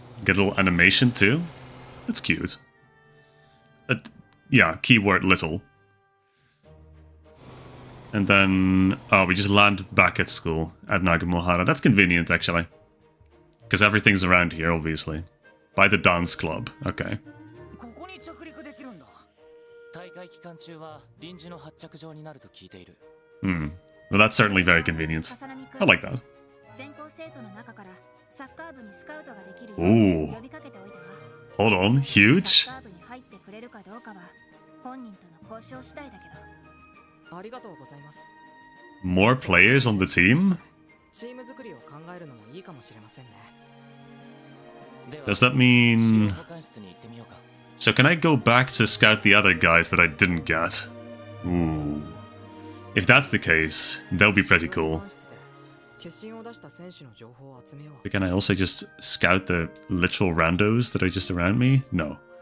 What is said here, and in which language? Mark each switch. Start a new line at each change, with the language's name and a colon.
English: Get a little animation too. That's cute. Yeah, keyword little. And then, oh, we just land back at school at Nagumohara. That's convenient, actually. Because everything's around here, obviously. By the dance club. Okay.
Japanese: ここに着陸できるんだ。大会期間中は臨時の発着場になると聞いている。 Hmm.
English: Well, that's certainly very convenient. I like that.
Japanese: 全校生徒の中からサッカー部にスカウトができるよう Ooh. 呼びかけておいたわ。
English: Hold on. Huge?
Japanese: サッカー部に入ってくれるかどうかは本人との交渉次第だけど。ありがとうございます。
English: More players on the team?
Japanese: チーム作りを考えるのもいいかもしれませんね。
English: Does that mean... So can I go back to scout the other guys that I didn't get? Ooh. If that's the case, that would be pretty cool. But can I also just scout the literal randos that are just around me? No.